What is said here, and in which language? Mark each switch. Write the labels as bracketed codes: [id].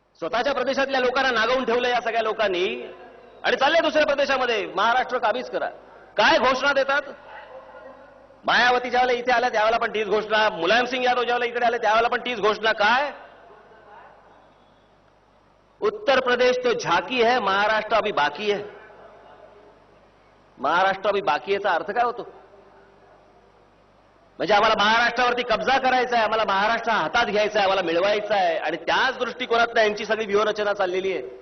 [mr] स्वतःच्या प्रदेशातल्या लोकांना नागवून ठेवलं या सगळ्या लोकांनी आणि चालले दुसऱ्या प्रदेशामध्ये महाराष्ट्र काबीज करा. काय घोषणा देतात? मायावती ज्यावेळेला इथे आल्या त्यावेळेला पण तीच घोषणा, मुलायम सिंग यादव ज्यावेळेला इकडे आले त्यावेळेला पण तीच घोषणा. काय [hi] उत्तर प्रदेश तो झाकी है, महाराष्ट्र अभी बाकी है. [mr] महाराष्ट्र [hi] अभी बाकी [mr] याचा अर्थ काय होतो? म्हणजे आम्हाला महाराष्ट्रावरती कब्जा करायचा आहे, आम्हाला महाराष्ट्र हातात घ्यायचा आहे, आम्हाला मिळवायचा आहे आणि त्याच दृष्टिकोनात यांची सगळी व्यूहरचना चाललेली आहे.